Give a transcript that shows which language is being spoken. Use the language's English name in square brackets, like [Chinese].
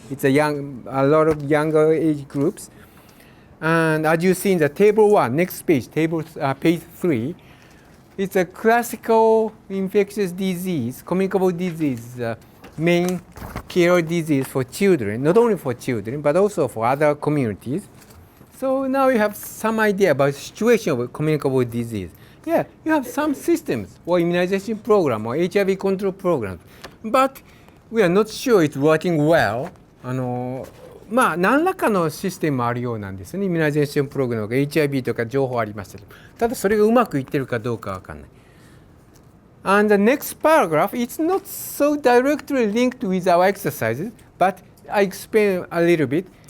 [English] It's a lot of younger age groups. And as you see in the table 1, next page, page 3, it's a classical infectious disease, communicable disease, main care disease for children, not only for children, but also for other communities. So now you have some idea about the situation of communicable disease. Yeah, you have some systems or immunization program or HIV control programs, but we are not sure it's working well. [Japanese] まあ何らかのシステムあるようなんですね。イミュナイゼーションプログラムが HIV とか情報ありましたけど、ただそれがうまくいってるかどうかわかんない。 [English] And the next paragraph, it's not so directly linked with our exercises, but I explain a little bit.